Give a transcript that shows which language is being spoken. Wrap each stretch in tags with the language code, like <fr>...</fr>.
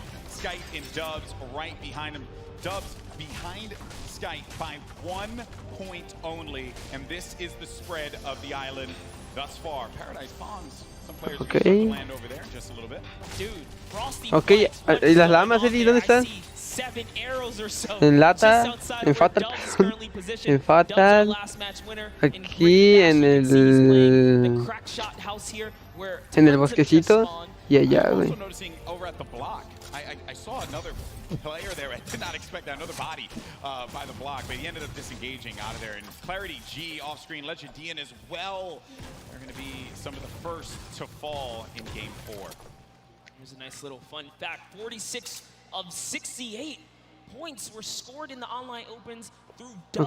<en>Skype and Dubs right behind him. Dubs behind Skype by 1 point only, and this is the spread of the island thus far. Paradise Palms. Some players are going to land over there just a little bit. Dude, Frosty.</en> <es>Ok, ¿y las lamas, Eddie? ¿Dónde están? En lata, en Fatal, en Fatal, aquí en el bosquecito y allá, güey.</es> <en>I saw another player there. I did not expect that, another body by the block, but he ended up disengaging out of there. And Clarity G off screen, Legendian as well. They're going to be some of the first to fall in Game 4. Here's a nice little fun fact. 46 of 68 points were scored in the online opens through Dubs.</en>